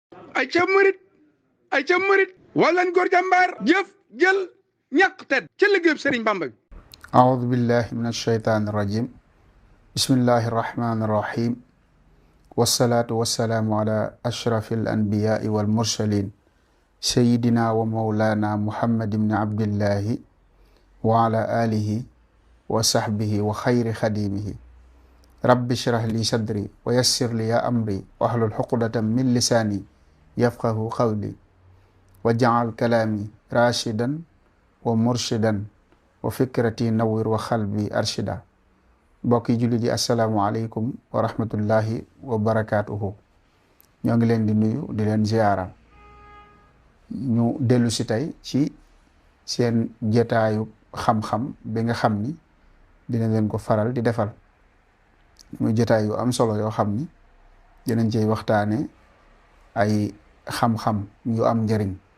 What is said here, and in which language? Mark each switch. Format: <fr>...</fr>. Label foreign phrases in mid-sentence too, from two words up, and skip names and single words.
<wo>ay ca murit ay ca murit wallan góor jàmbaar jëf jël ñàkk tedd ca liggéeyub Sëriñ Bamba bi.</wo> <ar>أعوذ بالله من الشيطان الرجيم بسم الله الرحمن الرحيم والصلاة والسلام على أشرف الأنبياء والمرسلين سيدنا ومولانا محمد بن عبد الله وعلى آله وصحبه وخير خديمه رب اشرح لي صدري ويسر لي أمري واحلل عقدة من لساني يفقه قولي وجعل كلامي راشدا ومرشدا وفكرتي نور وقلبي أرشد.</ar> <wo>mbokki jullit yi</wo> <ar>السلام عليكم ورحمة الله وبركاته.</ar> <wo>ñoo ngi leen di nuyu di leen ziyaara ñu dellu si tey ci seen jotaayu xam-xam bi nga xam ni dina leen ko faral di defal muy jotaay yu am solo yoo xam ni dinañ cey waxtaane ay xam-xam yu am njëriñ.</wo>